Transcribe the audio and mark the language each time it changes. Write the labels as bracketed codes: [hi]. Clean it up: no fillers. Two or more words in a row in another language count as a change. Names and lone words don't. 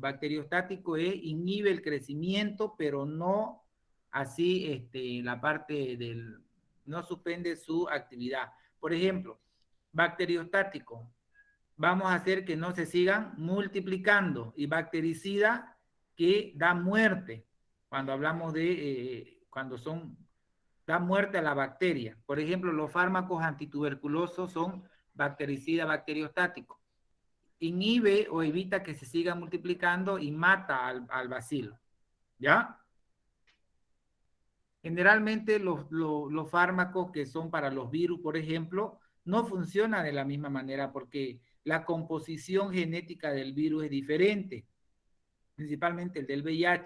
[es] Bacteriostático es inhibe el crecimiento, pero no así la parte del, no suspende su actividad. Por ejemplo, bacteriostático, vamos a hacer que no se sigan multiplicando, y bactericida que da muerte, cuando hablamos de, da muerte a la bacteria. Por ejemplo, los fármacos antituberculosos son bactericida bacteriostático. Inhibe o evita que se siga multiplicando y mata al bacilo. ¿Ya? Generalmente los fármacos que son para los virus, por ejemplo, no funcionan de la misma manera porque la composición genética del virus es diferente, principalmente el del VIH.